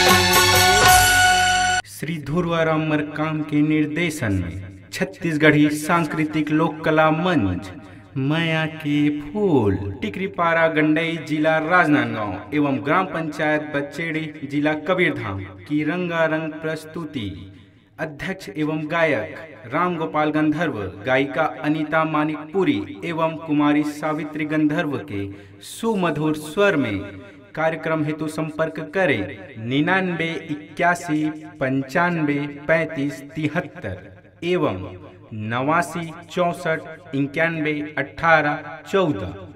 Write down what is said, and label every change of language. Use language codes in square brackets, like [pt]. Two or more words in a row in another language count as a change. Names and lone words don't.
[hi] श्री ध्रुवाराम मरकाम के निर्देशन में छत्तीसगढ़ी सांस्कृतिक लोक कला मंच माया के फूल टिकरीपारा गंडई जिला राजनांदगांव एवं ग्राम पंचायत बच्चेड़ी जिला कबीरधाम की रंगारंग प्रस्तुति। अध्यक्ष एवं गायक राम गोपाल गंधर्व, गायिका अनीता मानिकपुरी एवं कुमारी सावित्री गंधर्व के सुमधुर स्वर में। कार्यक्रम हेतु संपर्क करें 99 81 95 35 73 एवं 89 64 91 18 14।